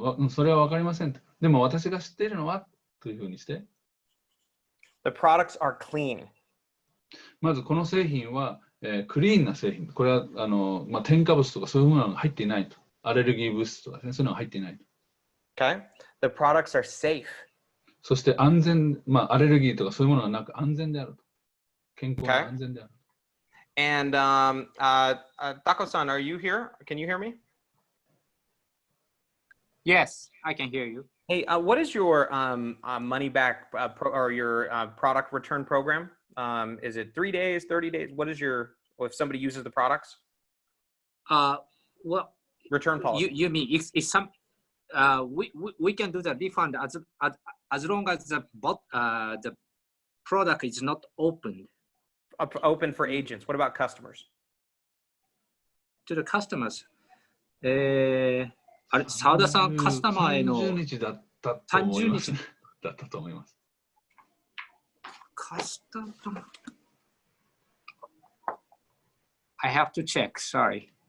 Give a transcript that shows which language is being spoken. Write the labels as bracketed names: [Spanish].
[Japanese] それは分かりませんと。でも私が知っているのはというふうにして。 [English] the products are clean. [Japanese] まずこの製品は、クリーンな製品。これは添加物とかそういうものが入っていないと。アレルギー物質とかですね、そういうのが入っていないと。 [English] Okay, the products are safe. [Japanese] そして安全、アレルギーとかそういうものがなく安全であると。健康が安全である。 [English] And Tako-san, are you here? Can you hear me? Yes, I can hear you. Hey, what is your money back or your product return program? Is it 3 days, 30 days? What is your, if somebody uses the products? Well, Return policy. you mean it's some we can do the refund as long as the product is not opened. Open for agents. What about customers? To the customers. [Japanese] あれ、澤田さん、カスタマーへの 30日だったと思います。だったと思います。 [English] カスタマー I have to check, sorry.